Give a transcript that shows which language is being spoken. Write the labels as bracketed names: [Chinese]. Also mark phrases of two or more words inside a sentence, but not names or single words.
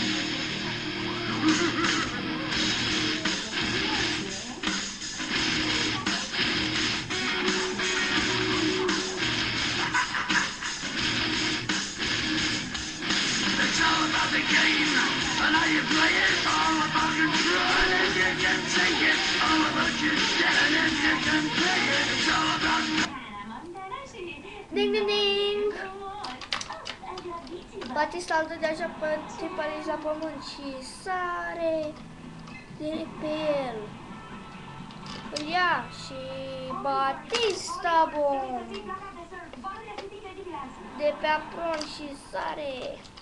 [English] It's all about the game, and how you play it, all about control, and if you can take it, all about your shit, and if you can play it, it's all about... Ding, ding, ding! [Romanian] Batista îl dă deja pe Triple H la pământ și sare de pe el. Îl ia și Batista Bomb de pe apron și sare.